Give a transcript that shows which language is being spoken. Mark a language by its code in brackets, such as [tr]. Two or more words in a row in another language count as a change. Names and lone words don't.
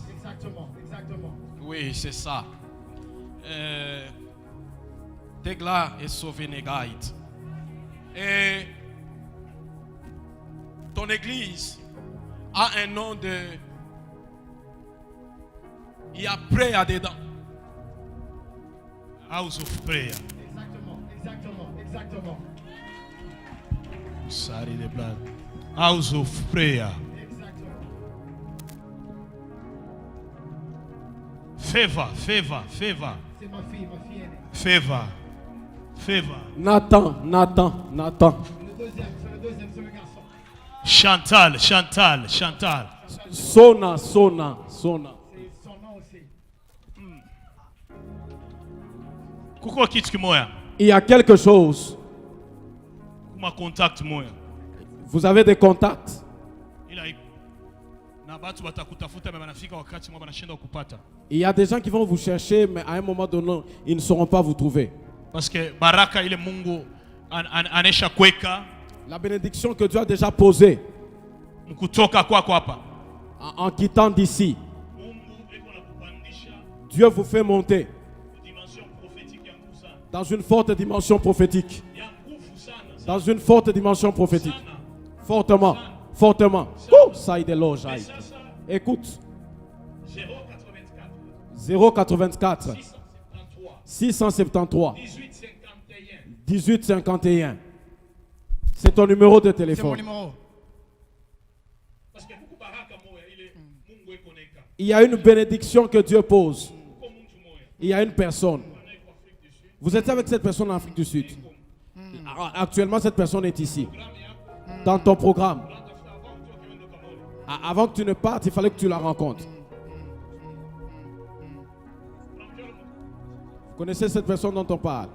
[fr] Exactement. Exactement. Oui, c'est ça. Tegla et Sovenegait. Et ton église a un nom de... Il y a prayer dedans. [en] House of prayer. [fr] Exactement. Exactement. Exactement. [en] Sorry, the blood. House of prayer. [fr] Exactement. Favor. C'est ma fille aînée. Favor. Nathan. Le deuxième, c'est le garçon. Chantal. Sona. C'est son nom aussi. [sw] Kuko kitu kimoya. [fr] Il y a quelque chose. [sw] Kuma contact moya. [fr] Vous avez des contacts. [sw] Ila na batu batakutafuta mais banafika wakati mwa banashinda kupata. [fr] Il y a des gens qui vont vous chercher, mais à un moment donné, ils ne sauront pas vous trouver. Parce que [sw] baraka ile Mungu anesha kweka [fr] La bénédiction que Dieu a déjà posée [sw] mkutoka kwako hapa. [fr] en quittant d'ici, [sw] Mungu eko na kupandisha [fr] Dieu vous fait monter dimension prophétique [sw] ya nguvu sana. [fr] dans une forte dimension prophétique. [sw] Ya nguvu sana. Dans une forte dimension prophétique. Sana. [fr] Fortement. Oh, ça y est, l'eau, Mais ça, écoute. 084 084 673 1851. C'est ton numéro de C'est mon téléphone. numéro. Parce que beaucoup [sw] baraka moya ile Mungu eko neka. [fr] Il y a une bénédiction que Dieu pose. [sw] Kwa mtu moya. [fr] Il y a une personne. Vous êtes avec cette personne en Afrique du Sud. Actuellement, cette personne est ici. Dans ton programme. Avant que tu ne partes, il fallait que tu la rencontres. Vous connaissez cette personne dont on parle?